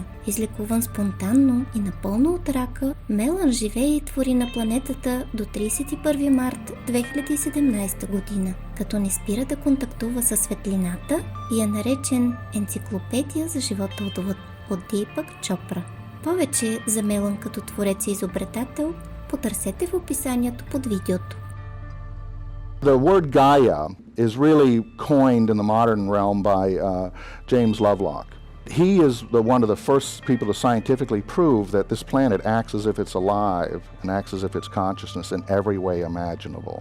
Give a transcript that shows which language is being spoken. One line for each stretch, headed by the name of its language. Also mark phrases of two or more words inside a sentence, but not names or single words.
Bulgarian: Излекуван спонтанно и напълно от рака, Мелън живее и твори на планетата до 31 март 2017 година, като не спира да контактува със светлината и е наречен енциклопедия за живота от Дипак Чопра. Повече за Мелън като творец и изобретател потърсете в описанието под видеото.
English: The word Gaia is really coined in the modern realm by James Lovelock. He is one of the first people to scientifically prove that this planet acts as if it's alive and acts as if it's consciousness in every way imaginable.